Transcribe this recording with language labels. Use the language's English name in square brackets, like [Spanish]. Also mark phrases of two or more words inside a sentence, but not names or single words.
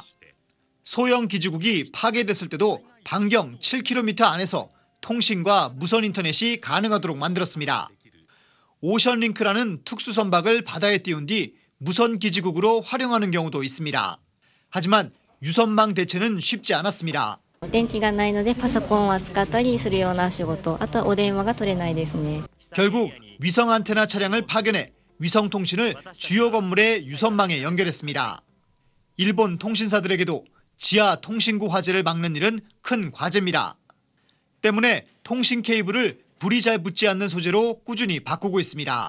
[Korean] 소형 기지국이 파괴됐을 때도 반경 7km 안에서 통신과 무선 인터넷이 가능하도록 만들었습니다. 오션링크라는 특수 선박을 바다에 띄운 뒤 무선 기지국으로 활용하는 경우도 있습니다. 하지만 유선망 대체는 쉽지 않았습니다. [Japanese] 電気がないのでパソコンを使ったりするような仕事、あとはお電話が取れないですね。 [Korean] 결국 위성 안테나 차량을 파견해 위성 통신을 주요 건물의 유선망에 연결했습니다. 일본 통신사들에게도 지하 통신구 화재를 막는 일은 큰 과제입니다. 때문에 통신 케이블을 불이 잘 붙지 않는 소재로 꾸준히 바꾸고 있습니다.